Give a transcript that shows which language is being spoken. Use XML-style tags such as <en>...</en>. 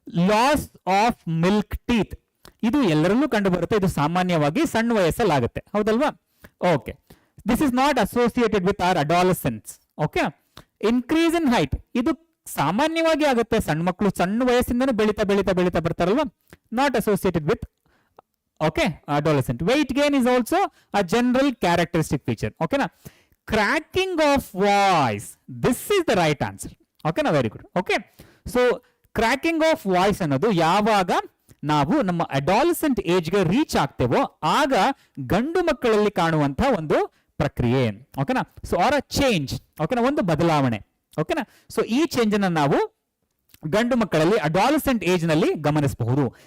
<kn>Loss of milk teeth. ಇದು ಎಲ್ಲರಲ್ಲೂ ಕಂಡು ಬರುತ್ತೆ. ಇದು ಸಾಮಾನ್ಯವಾಗಿ ಸಣ್ಣ ವಯಸ್ಸಲ್ಲಿ ಆಗುತ್ತೆ, ಹೌದಲ್ವಾ? Okay,</kn> <en>This is not associated with our adolescence.</en> <kn>Okay, increase in height ಇದು ಸಾಮಾನ್ಯವಾಗಿ ಆಗುತ್ತೆ, ಸಣ್ಣ ಮಕ್ಕಳು ಸಣ್ಣ ವಯಸ್ಸಿಂದನೂ ಬೆಳೀತಾ ಬೆಳೀತಾ ಬೆಳೀತಾ ಬರ್ತಾರಲ್ವಾ,</kn> <en>Not associated with okay adolescent. Weight gain is also a general characteristic feature. Okay na, cracking of voice, this is the right answer. Okay na, very good.</en> <kn>Okay, so cracking of voice ಅನ್ನೋದು ಯಾವಾಗ ನಾವು ನಮ್ಮ adolescent age ಗೆ reach ಆಗ್ತೇವೋ ಆಗ ಗಂಡು ಮಕ್ಕಳಲ್ಲಿ ಕಾಣುವಂತ ಒಂದು ಪ್ರಕ್ರಿಯೆ. ಓಕೆನಾ, ಸೊ ಆರ್ ಅ ಚೇಂಜ್. ಓಕೆನಾ, ಒಂದು ಬದಲಾವಣೆ. ಓಕೆನಾ, ಸೊ ಈ ಚೇಂಜ್ ಅನ್ನು ನಾವು ಗಂಡು ಮಕ್ಕಳಲ್ಲಿ ಅಡಾಲಸೆಂಟ್ ಏಜ್ ನಲ್ಲಿ ಗಮನಿಸಬಹುದು.</kn>